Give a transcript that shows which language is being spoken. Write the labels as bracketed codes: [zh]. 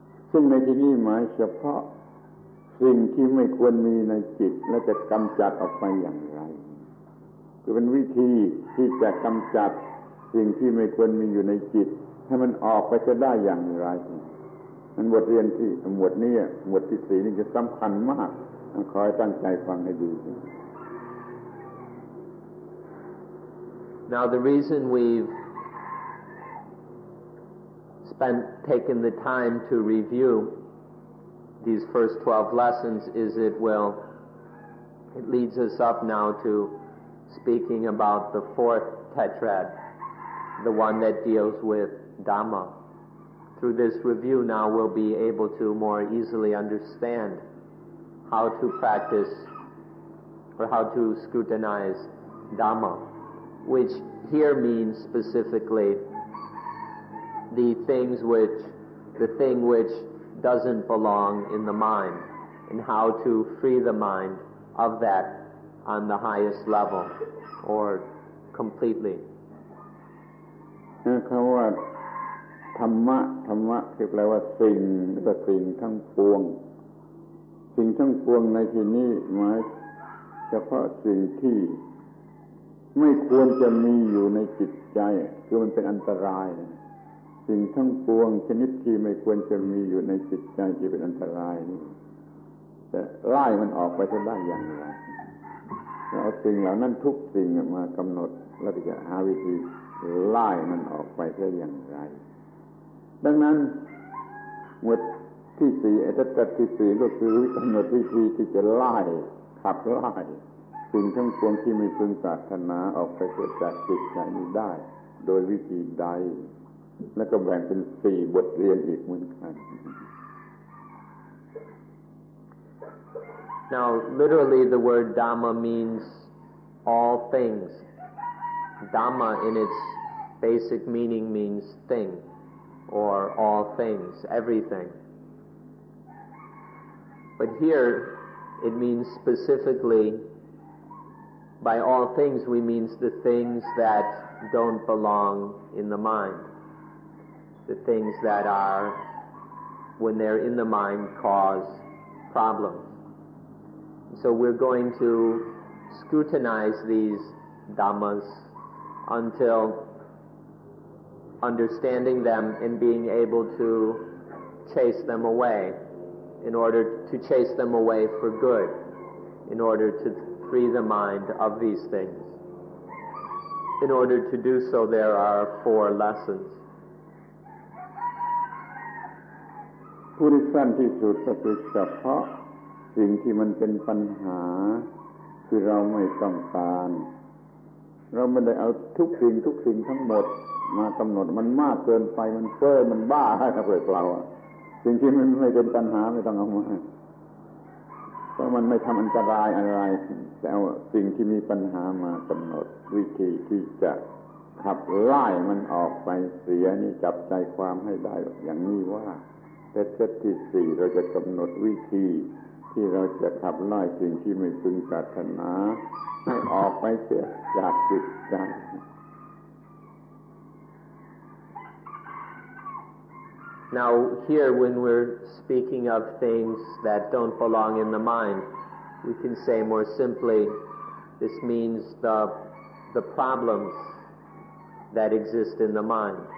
[th] ซึ่งในที่นี้หมายเฉพาะสิ่งที่ไม่ควรมีในจิตและจะกำจัดออกไปอย่างไรคือเป็นวิธีที่จะกำจัดสิ่งที่ไม่ควรมีอยู่ในจิตให้มันออกไปจะได้อย่างไรนั้นบทเรียนที่หมวดนี้หมวดที่4นี่จะสำคัญมากขอให้ตั้งใจฟังให้ดี [en] Now the reason we've taken the time to review these first 12 lessons is it leads us up now to speaking about the fourth tetrad, the one that deals with Dhamma. Through this review now we'll be able to more easily understand how to practice or how to scrutinize Dhamma, which here means specifically the thing which doesn't belong in the mind, and how to free the mind of that on the highest level or completely. [th] คำว่าธรรมะคือแปลว่าสิ่งและสิ่งทั้งปวงสิ่งทั้งปวงในที่นี้หมายเฉพาะสิ่งที่ ไม่ควรจะมีอยู่ในจิตใจคือมันเป็นอันตรายสิ่งทั้งปวงชนิดที่ไม่ควรจะมีอยู่ในจิตใจที่เป็นอันตรายนี่แต่ไล่มันออกไปจะได้อย่างไรเอาสิ่งเหล่านั้นทุกสิ่งมากำหนดแล้วจะหาวิธีไล่มันออกไปได้อย่างไร ดังนั้นหมวดที่4อัตตะที่4ก็คือกำหนดวิธีที่จะไล่ขับไล่สิ่งทั้งปวงที่ไม่พึงปรารถนาออกไปจากจิตใจนี้ได้โดยวิธีใดแล้วก็แบ่งเป็น4บทเรียนอีกเหมือนกัน [en] Now, literally the word Dhamma means all things. Dhamma in its basic meaning means thing or all things, everything. But here it means specifically, by all things we mean the things that don't belong in the mind. The things that are, when they're in the mind, cause problems. So we're going to scrutinize these Dhammas until understanding them and being able to chase them away, in order to chase them away for good, in order to free the mind of these things. In order to do so, there are 4 lessons. [th] ผู้ที่สั้นที่สุดก็คือเฉพาะสิ่งที่มันเป็นปัญหาคือเราไม่ต้องการเราไม่ได้เอาทุกสิ่งทั้งหมดมากำหนดมันมากเกินไปมันเฟ้อมันบ้าให้เราเปล่าสิ่งที่มันไม่เป็นปัญหาไม่ต้องเอามา เพราะมันไม่ทำอันตรายอะไรแต่เอาสิ่งที่มีปัญหามากำหนดวิธีที่จะขับไล่มันออกไปเสียนี่จับใจความให้ได้อย่างนี้ว่าเทศที่4เราจะกำหนดวิธีที่เราจะขับไล่สิ่งที่ไม่พึงปรารถนาให้ออกไปเสียจากจิตใจ [en] Now here when we're speaking of things that don't belong in the mind, we can say more simply, this means the problems that exist in the mind.